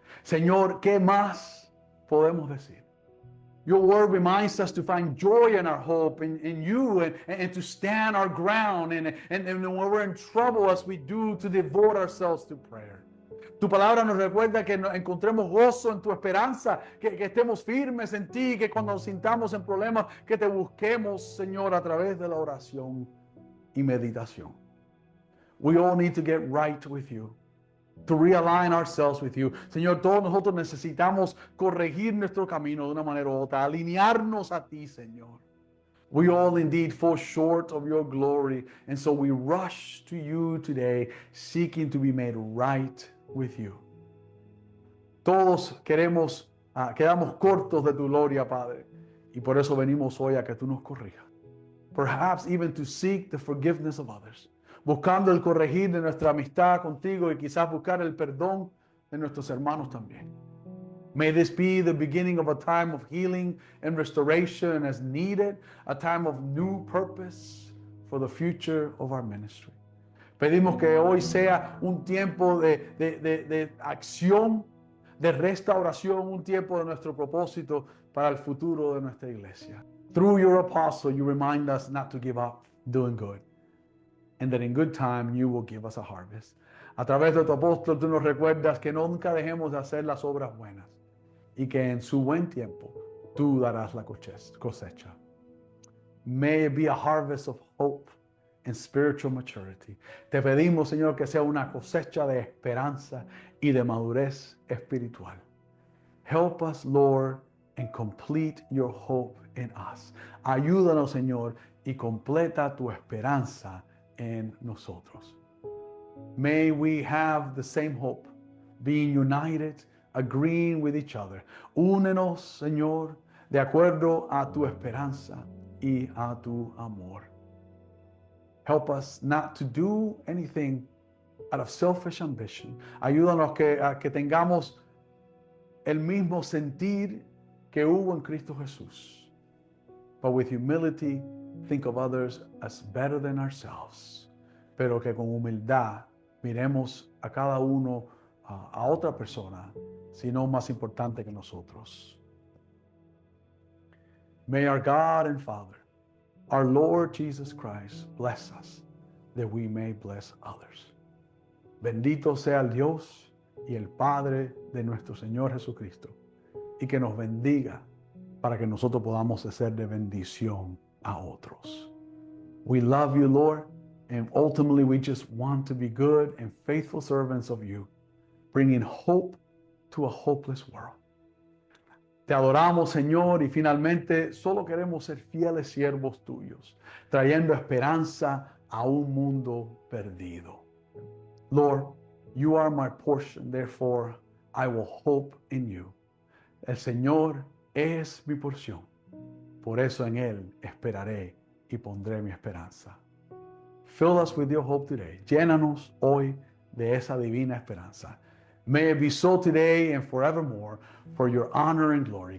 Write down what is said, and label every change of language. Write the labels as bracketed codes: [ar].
[es] Señor, ¿qué más podemos decir? [en] Your word reminds us to find joy in our hope in you and to stand our ground and when we're in trouble as we do to devote ourselves to prayer. [es] Tu palabra nos recuerda que encontremos gozo en tu esperanza, que estemos firmes en ti, que cuando nos sintamos en problemas, que te busquemos, Señor, a través de la oración y meditación. [en] We all need to get right with you, to realign ourselves with you. [es] Señor, todos nosotros necesitamos corregir nuestro camino de una manera u otra, alinearnos a ti, Señor. [en] We all indeed fall short of your glory, and so we rush to you today, seeking to be made right with you. [es] Todos quedamos cortos de tu gloria, Padre, y por eso venimos hoy a que tú nos corrijas. [en] Perhaps even to seek the forgiveness of others, [es] buscando el corregir de nuestra amistad contigo y quizás buscar el perdón de nuestros hermanos también. [en] May this be the beginning of a time of healing and restoration as needed, a time of new purpose for the future of our ministry. [es] Pedimos que hoy sea un tiempo de acción, de restauración, un tiempo de nuestro propósito para el futuro de nuestra iglesia. [en] Through your apostle, you remind us not to give up doing good, and that in good time you will give us a harvest. [es] A través de tu apóstol, tú nos recuerdas que nunca dejemos de hacer las obras buenas y que en su buen tiempo tú darás la cosecha. [en] May it be a harvest of hope and spiritual maturity. [es] Te pedimos, Señor, que sea una cosecha de esperanza y de madurez espiritual. [en] Help us, Lord, and complete your hope in us. [es] Ayúdanos, Señor, y completa tu esperanza en nosotros. [en] May we have the same hope, being united, agreeing with each other. [es] Únenos, Señor, de acuerdo a tu esperanza y a tu amor. [en] Help us not to do anything out of selfish ambition. [es] Ayúdanos a que tengamos el mismo sentir que hubo en Cristo Jesús. [en] But with humility, think of others as better than ourselves. [es] Pero que con humildad miremos a cada uno, a otra persona, sino más importante que nosotros. [en] May our God and Father, our Lord Jesus Christ, bless us, that we may bless others. [es] Bendito sea el Dios y el Padre de nuestro Señor Jesucristo, y que nos bendiga para que nosotros podamos ser de bendición a otros. [en] We love you, Lord, and ultimately we just want to be good and faithful servants of you, bringing hope to a hopeless world. [es] Te adoramos, Señor, y finalmente solo queremos ser fieles siervos tuyos, trayendo esperanza a un mundo perdido. [en] Lord, you are my portion, therefore I will hope in you. [es] El Señor es mi porción, por eso en Él esperaré y pondré mi esperanza. [en] Fill us with your hope today. [es] Llénanos hoy de esa divina esperanza. [en] May it be so today and forevermore for your honor and glory.